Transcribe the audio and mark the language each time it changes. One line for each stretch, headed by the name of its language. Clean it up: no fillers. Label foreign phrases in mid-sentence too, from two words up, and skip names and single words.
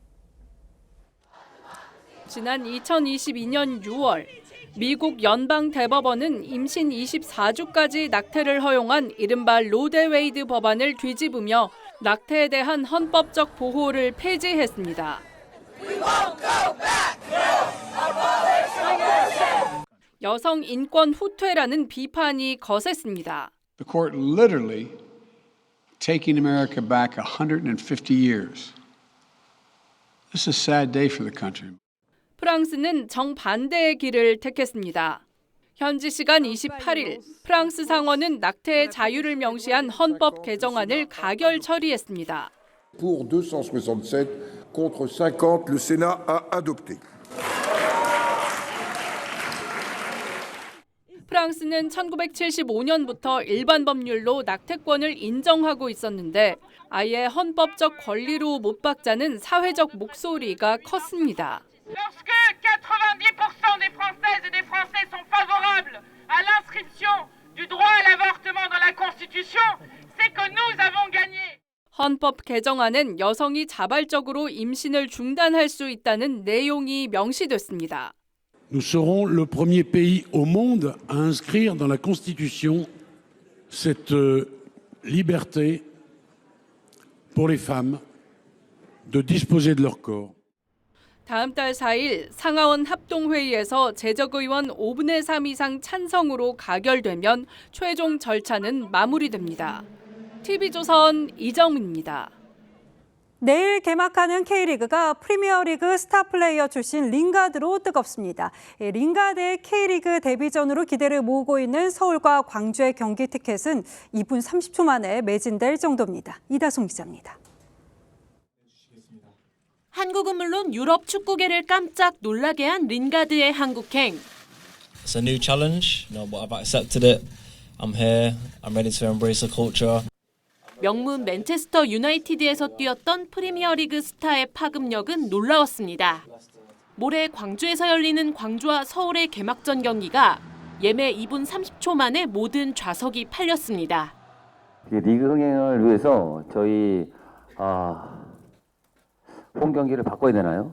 Korean: 지난 2022년 6월 미국 연방대법원은 임신 24주까지 낙태를 허용한 이른바 로데웨이드 법안을 뒤집으며 낙태에 대한 헌법적 보호를 폐지했습니다. 여성 인권 후퇴라는 비판이 거셌습니다.
English: The court literally taking America back 150 years. This is a sad day for the country.
Korean: 프랑스는 정반대의 길을 택했습니다. 현지 시간 28일 프랑스 상원은 낙태의 자유를 명시한 헌법 개정안을 가결 처리했습니다.
French: Pour 267 contre 50, le Sénat a adopté.
Korean: 프랑스는 1975년부터 일반 법률로 낙태권을 인정하고 있었는데 아예 헌법적 권리로 못 박자는 사회적 목소리가 컸습니다.
French: Lorsque 90% des Françaises et des Français sont favorables à l'inscription du droit à l'avortement,
Korean: 헌법 개정안은 여성이 자발적으로 임신을 중단할 수 있다는 내용이 명시됐습니다.
French: Nous serons le premier pays au monde à inscrire dans la Constitution cette liberté pour les femmes de disposer de leur corps.
Korean: 다음 달 4일 상하원 합동회의에서 재적의원 5분의 3 이상 찬성으로 가결되면 최종 절차는 마무리됩니다. TV조선 이정민입니다. 내일 개막하는 K리그가 프리미어리그 스타 플레이어 출신 링가드로 뜨겁습니다. 링가드의 K리그 데뷔전으로 기대를 모으고 있는 서울과 광주의 경기 티켓은 2분 30초 만에 매진될 정도입니다. 이다솜 기자입니다. 한국은 물론 유럽 축구계를 깜짝 놀라게 한 링가드의 한국행.
English: It's a new challenge, but I've accepted it. I'm here. I'm ready to embrace the culture.
Korean: 명문 맨체스터 유나이티드에서 뛰었던 프리미어리그 스타의 파급력은 놀라웠습니다. 모레 광주에서 열리는 광주와 서울의 개막전 경기가 예매 2분 30초 만에 모든 좌석이 팔렸습니다. 리그 흥행을 위해서 저희 홈 경기를 바꿔야 되나요?